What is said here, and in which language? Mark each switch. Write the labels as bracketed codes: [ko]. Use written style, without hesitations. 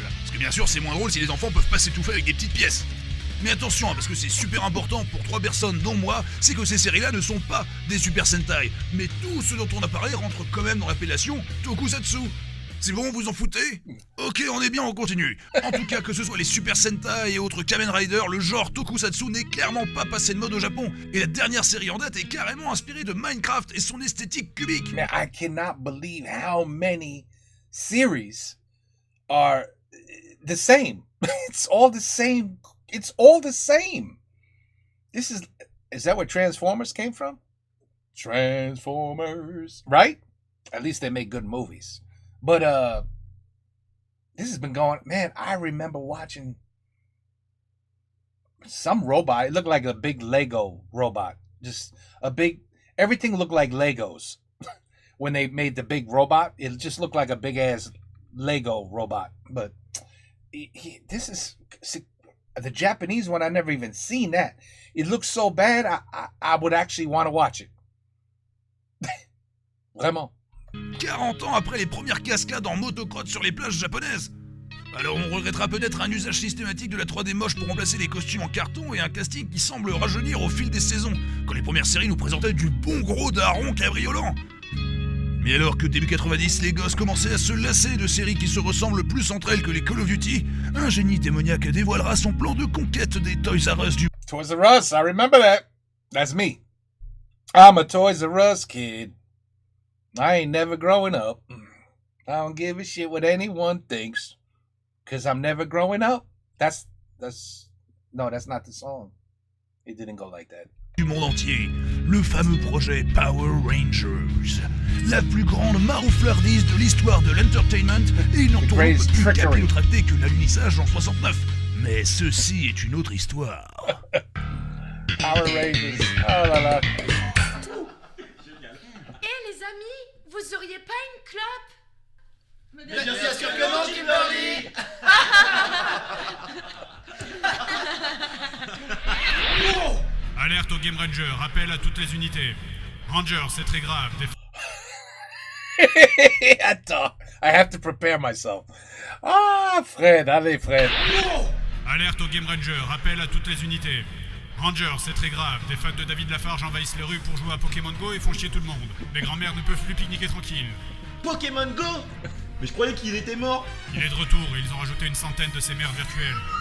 [fr] Parce que bien sûr c'est moins drôle si les enfants peuvent pas s'étouffer avec des petites pièces. Mais attention, parce que c'est super important pour 3 personnes dont moi, c'est que ces séries-là ne sont pas des Super Sentai, mais tout ce dont on a parlé rentre quand même dans l'appellation Tokusatsu. C'est bon, vous en foutez? Ok, on est bien, on continue. En tout cas, que ce soit les Super Sentai et autres Kamen Rider, le genre Tokusatsu n'est clairement pas passé de mode au Japon. Et la dernière série en date est carrément inspirée de Minecraft et son esthétique cubique. [en] Man, I cannot believe how many series are the same. It's all the same. It's all the same. Is that where Transformers came from? Transformers, right? At least they make good movies. But this has been going, man, I remember watching some robot. It looked like a big Lego robot. Just a big, everything looked like Legos. When they made the big robot, it just looked like a big ass Lego robot. But this is the Japanese one. I never even seen that. It looks so bad. I would actually want to watch it. [fr] Vraiment. 40 ans après les premières cascades en motocross sur les plages japonaises. Alors on regrettera peut-être un usage systématique de la 3D moche pour remplacer les costumes en carton et un casting qui semble rajeunir au fil des saisons, quand les premières séries nous présentaient du bon gros daron cabriolant. Mais alors que début 90, les gosses commençaient à se lasser de séries qui se ressemblent plus entre elles que les Call of Duty, un génie démoniaque dévoilera son plan de conquête des Toys R Us du... [en] Toys R Us, I remember that. That's me. I'm a Toys R Us kid. I ain't never growing up. I don't give a shit what anyone thinks. Cause I'm never growing up. That's not the song. It didn't go like that. [fr] Du monde entier, le fameux projet Power Rangers. La plus grande marouflardise de l'histoire de l'entertainment et une entourloupe plus capillotractée que l'alunissage en 69. Mais ceci est une autre histoire. Power Rangers. Oh là là. Les amis, vous auriez pas une clope? Mais bien sûr que non, Kimberly. Alerte au Game Ranger, appel à toutes les unités. Ranger, c'est très grave. [en] Attends, I have to prepare myself. [fr] Ah, Fred, allez Fred. Alerte au Game Ranger, appel à toutes les unités. Ranger, c'est très grave. Des fans de David Lafarge envahissent les rues pour jouer à Pokémon Go et font chier tout le monde. Les grands-mères ne peuvent plus pique-niquer tranquille. Pokémon Go? Mais je croyais qu'il était mort. Il est de retour et ils ont rajouté une centaine de ces mères virtuelles.